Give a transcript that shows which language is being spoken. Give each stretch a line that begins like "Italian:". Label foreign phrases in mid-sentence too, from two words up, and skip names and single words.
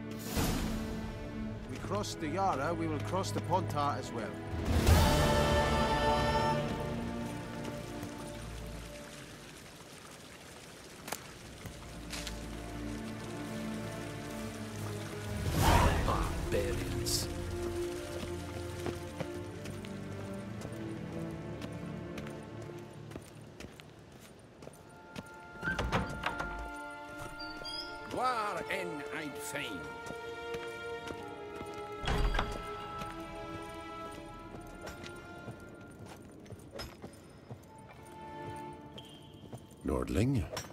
English: We crossed the Yara, we will cross the Pontar as well. Barbarians. Waar en ein fein. Nordling?